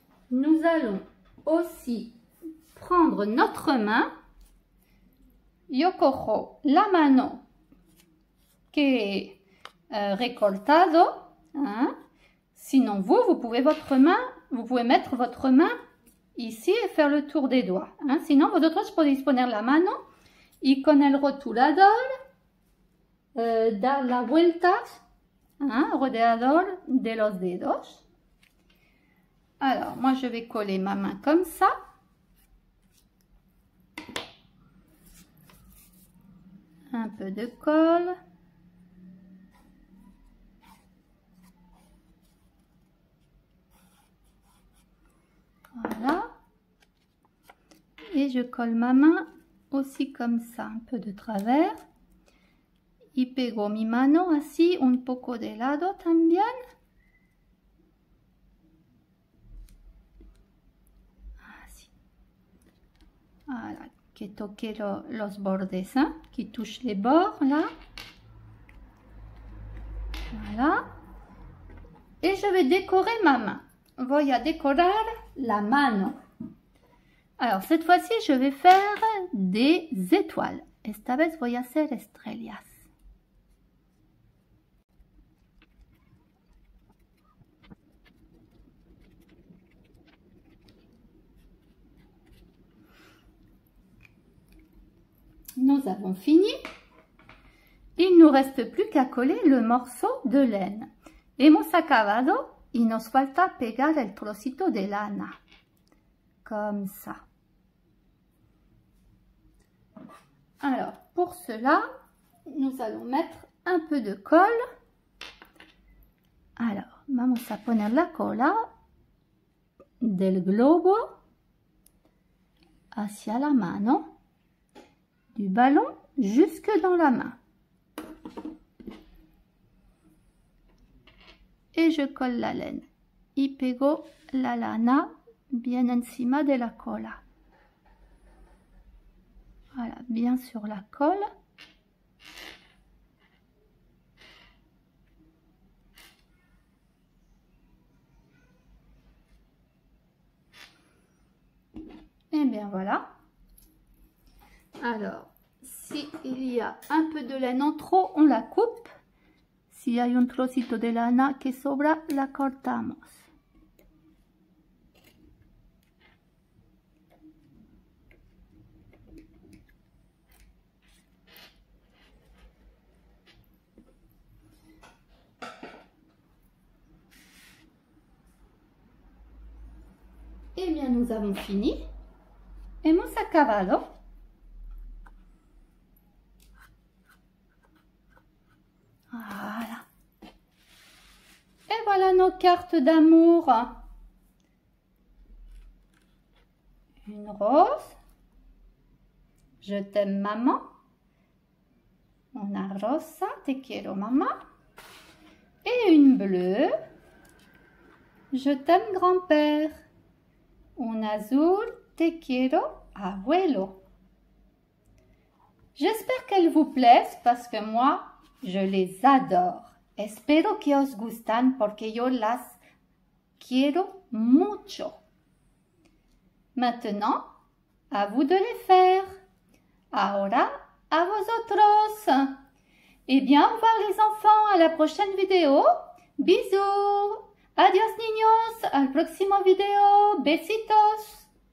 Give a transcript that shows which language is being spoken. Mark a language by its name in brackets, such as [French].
[French] Nous allons aussi prendre notre main. [Spanish] Yo cojo la mano que he recortado. [French] Sinon vous pouvez mettre votre main ici et faire le tour des doigts. [Spanish] Sinon vosotros podéis poner la mano y con el rotulador dar la vuelta alrededor de los dedos. [French] Alors, moi, je vais coller ma main comme ça. Un peu de colle. Voilà. Et je colle ma main aussi comme ça, un peu de travers. [Spanish] Y pego mi mano así un poco de lado también. [French] Voilà, [Spanish] que toque los bordes, [French] qui touche les bords, là. Voilà. Et je vais décorer ma main. [Spanish] Voy a decorar la mano. [French] Alors, cette fois-ci, je vais faire des étoiles. [Spanish] Esta vez voy a hacer estrellas. [French] Nous avons fini. Il ne nous reste plus qu'à coller le morceau de laine. [Spanish] Hemos acabado y nos falta pegar el trocito de lana. [French] Comme ça. Alors, pour cela, nous allons mettre un peu de colle. [Spanish] Alors, vamos a poner la cola del globo hacia la mano. [French] Du ballon jusque dans la main. Et je colle la laine. [Spanish] Y pego la lana bien encima de la cola. [French] Voilà, bien sur la colle. Et bien voilà. Alors, s'il y a un peu de laine en trop, on la coupe. [Spanish] Si hay un trocito de lana que sobra, la cortamos. [French] Eh bien, nous avons fini. [Spanish] Hemos acabado. [French] Voilà. Et voilà nos cartes d'amour. Une rose. Je t'aime maman. [Spanish] Una rosa, te quiero maman. [French] Et une bleue. Je t'aime grand-père. [Spanish] Un azul, te quiero abuelo. [French] J'espère qu'elles vous plaisent parce que moi, Je les adore. [Spanish] Espero que os gustan porque yo las quiero mucho. [French] Maintenant, à vous de les faire. [Spanish] Ahora, a vosotros. [French] Eh bien, au revoir les enfants, à la prochaine vidéo. Bisous. [Spanish] Adiós niños, al próximo video. Besitos.